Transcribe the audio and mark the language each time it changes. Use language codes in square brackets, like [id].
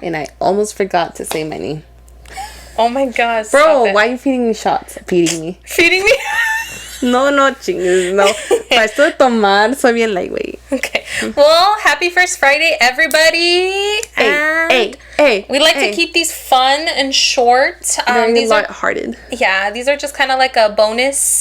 [en] And I almost forgot to say my name. Oh my gosh. Bro, why are you feeding me shots? Feeding me. Feeding me? [es] No, chingues. No. Para esto de tomar, soy bien lightweight. [en] Okay. Well, happy first Friday, everybody. Hey. We like to keep these fun and short. Very lighthearted. Yeah, these are just kind of like a bonus.